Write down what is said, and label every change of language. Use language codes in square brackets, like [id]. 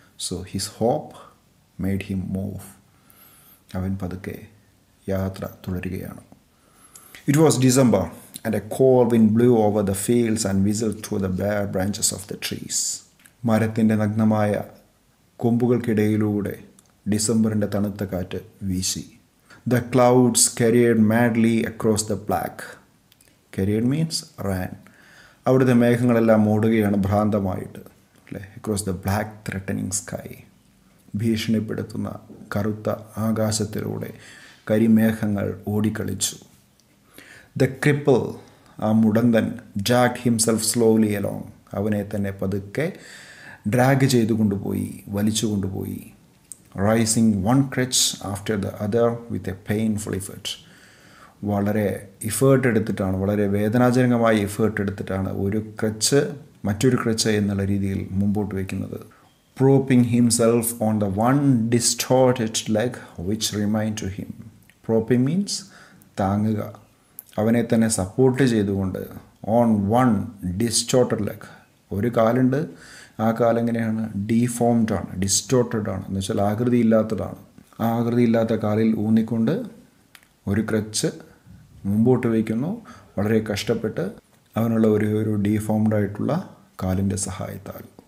[en] So his hope made him move. [ml] അവൻ പതുക്കെ യാത്ര തുടരുകയാണ്. [en] It was December and a cold wind blew over the fields and whistled through the bare branches of the trees. [ml] മരത്തിൻ്റെ നഗ്നമായ കൊമ്പുകൾക്കിടയിലൂടെ ഡിസംബറിൻ്റെ തണുത്ത കാറ്റ് വീശി. [en] The clouds carried madly across the black. Carried means ran. [ml] അവിടുത്തെ മേഘങ്ങളെല്ലാം ഓടുകയാണ് ഭ്രാന്തമായിട്ട്, അല്ലേ? [en] Across the black threatening sky. [ml] ഭീഷണിപ്പെടുത്തുന്ന കറുത്ത ആകാശത്തിലൂടെ കരിമേഘങ്ങൾ ഓടിക്കളിച്ചു. [en] The cripple, [ml] ആ മുടന്തൻ, [en] dragged himself slowly along. [ml] അവനെ തന്നെ പതുക്കെ ഡ്രാഗ് ചെയ്തു കൊണ്ടുപോയി, വലിച്ചു കൊണ്ടുപോയി. [en] Rising one crutch after the other with a painful effort. [ml] വളരെ ഇഫേർട്ട് എടുത്തിട്ടാണ്, വളരെ വേദനാജനകമായ ഇഫേർട്ട് എടുത്തിട്ടാണ് ഒരു ക്രച്ച് മറ്റൊരു ക്രച്ച് എന്നുള്ള രീതിയിൽ മുമ്പോട്ട് വയ്ക്കുന്നത്. [en] Propping himself on the one distorted leg which remained to him. Propping means താങ്ങുക. [ml] അവനെ തന്നെ സപ്പോർട്ട് ചെയ്തുകൊണ്ട് [en] on one distorted leg. [ml] ഒരു കാലുണ്ട്, ആ കാലെങ്ങനെയാണ്? ഡീഫോംഡ് ആണ്, ഡിസ്റ്റോർട്ടഡ് ആണ്, എന്ന് വെച്ചാൽ ആകൃതിയില്ലാത്തതാണ്. ആ ആകൃതിയില്ലാത്ത കാലിൽ ഊന്നിക്കൊണ്ട് ഒരു ക്രച്ച് മുമ്പോട്ട് വയ്ക്കുന്നു, വളരെ കഷ്ടപ്പെട്ട് അവനുള്ള ഒരു ഡീഫോംഡ് ആയിട്ടുള്ള കാലിൻ്റെ സഹായത്താൽ.